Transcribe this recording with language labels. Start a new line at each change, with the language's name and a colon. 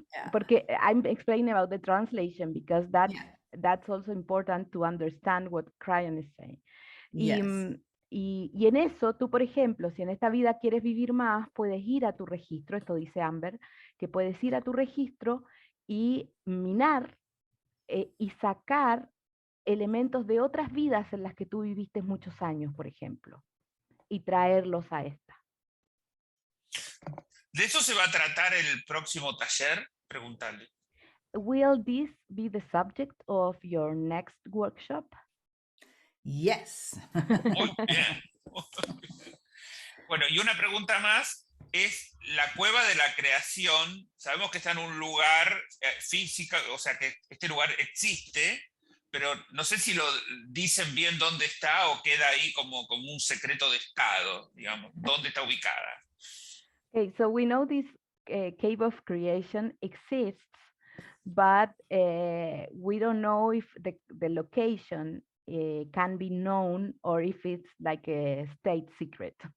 Spanish: Porque
English: I'm explaining about the translation because that's also important to understand what Crayon is saying.
Spanish: Y en eso, tú, por ejemplo, si en esta vida quieres vivir más, puedes ir a tu registro, esto dice Amber, que puedes ir a tu registro y minar y sacar elementos de otras vidas en las que tú viviste muchos años, por ejemplo, y traerlos a esta. ¿De eso se va a tratar el próximo taller? Preguntarle.
English: Will this be the subject of your next workshop? Yes.
Spanish: Muy bien. Bueno, y una pregunta más. Es la cueva de la creación. Sabemos que está en un lugar físico, o sea que este lugar existe, pero no sé si lo dicen bien dónde está o queda ahí como un secreto de estado, digamos, dónde está ubicada.
English: Okay, so we know this cave of creation exists, but we don't know if the location can be known or if it's like a state secret.